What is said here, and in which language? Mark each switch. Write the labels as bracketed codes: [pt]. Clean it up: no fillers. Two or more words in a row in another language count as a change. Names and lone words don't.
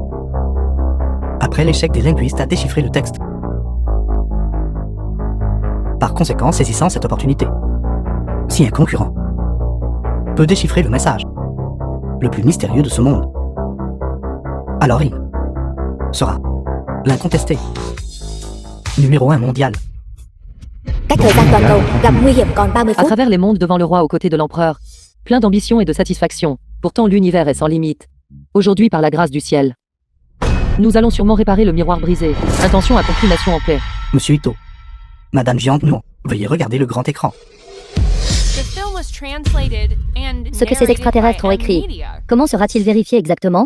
[fr] Après l'échec des linguistes à déchiffrer le texte. Par conséquent, saisissant cette opportunité, si un concurrent peut déchiffrer le message le plus mystérieux de ce monde, alors il sera l'incontesté numéro 1 mondial. [vi] Cách thời gian toàn cầu gặp nguy hiểm còn 30 [fr] À [vi] phút. [fr] travers les mondes devant le roi aux côtés de l'empereur, plein d'ambition et de satisfaction. Pourtant l'univers est sans limite. Aujourd'hui par la grâce du ciel, nous allons sûrement réparer le miroir brisé. Intention accomplie, nation en paix. Monsieur Ito, Madame Jiang Nuo, veuillez regarder le grand écran. Ce que ces extraterrestres ont écrit, comment sera-t-il vérifié exactement?